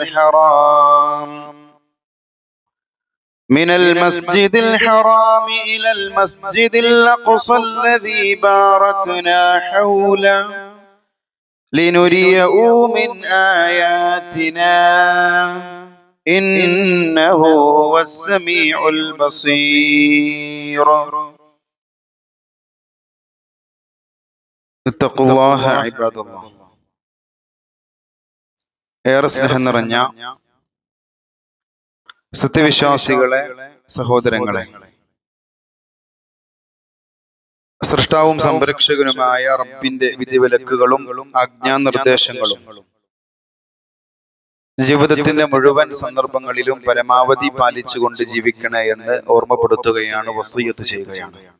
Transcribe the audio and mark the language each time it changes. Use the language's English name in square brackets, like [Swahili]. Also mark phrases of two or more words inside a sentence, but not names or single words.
[Arabic] الحرام إلى المسجد الأقصى الذي باركنا حوله لنريه من آياتنا إنه هو السميع البصير. اتقوا الله عباد الله. [Malayalam] ഏറെ സ്നേഹം നിറഞ്ഞ സത്യവിശ്വാസികളെ, സഹോദരങ്ങളെ, സൃഷ്ടാവും സംരക്ഷകനുമായ റബ്ബിന്റെ വിധിവിലക്കുകളും ആജ്ഞാനിർദ്ദേശങ്ങളും ജീവിതത്തിന്റെ മുഴുവൻ സന്ദർഭങ്ങളിലും പരമാവധി പാലിച്ചുകൊണ്ട് ജീവിക്കണേ എന്ന് ഓർമ്മപ്പെടുത്തുകയാണ്, വസിയ്യത്ത് ചെയ്യുകയാണ്.